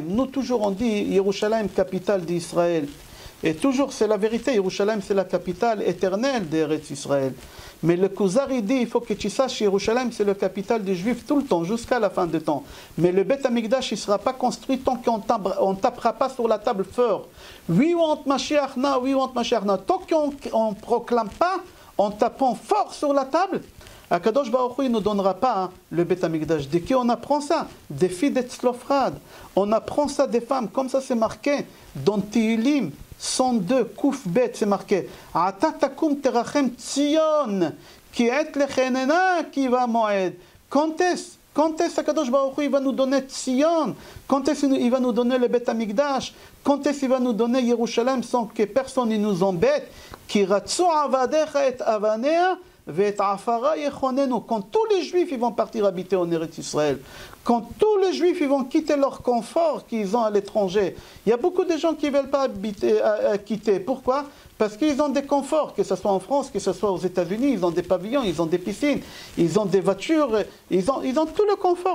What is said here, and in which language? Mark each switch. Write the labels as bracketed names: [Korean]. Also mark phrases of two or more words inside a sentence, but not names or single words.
[French] Nous toujours on dit Yerushalayim, capitale d'Israël. Et toujours c'est la vérité, Yerushalayim c'est la capitale éternelle d'Eretz Israël. Mais le Kuzar, il dit, il faut que tu saches, Jérusalem, c'est le capital des Juifs tout le temps, jusqu'à la fin du temps. Mais le [Hebrew] Beth Amikdash, [French] il ne sera pas construit tant qu'on ne tapera pas sur la table fort. [English] We want Mashiach now, we want Mashiach now. [French] Tant qu'on ne proclame pas, en tapant fort sur la table, [Hebrew] Akadosh Baruch Hu, [French] il ne nous donnera pas le [Hebrew] Beth Amikdash. [French] De qui on apprend ça? Des filles d'Etzlofrad. On apprend ça des femmes, comme ça c'est marqué dans Tehillim 102, [Hebrew] Kouf Bet, [French] c'est marqué [Hebrew] Ata takum terachem Tzion, ki et lechenena ki va moed. [French] Quand est-ce [Hebrew] Akadosh Baruch Hu, [French] il va nous donner Tzion? Quand est-ce qu'il va nous donner le [Hebrew] Beth Amikdash? [French] Quand est-ce qu'il va nous donner Yerushalem sans que personne ne nous embête? [Hebrew] Ki ratzu avadecha et avanea [French] quand tous les Juifs ils vont partir habiter en Eretz Israël, quand tous les Juifs ils vont quitter leur confort qu'ils ont à l'étranger, il y a beaucoup de gens qui ne veulent pas quitter. Pourquoi? Parce qu'ils ont des conforts, que ce soit en France, que ce soit aux États-Unis, ils ont des pavillons, ils ont des piscines, ils ont des voitures, ils ont tout le confort.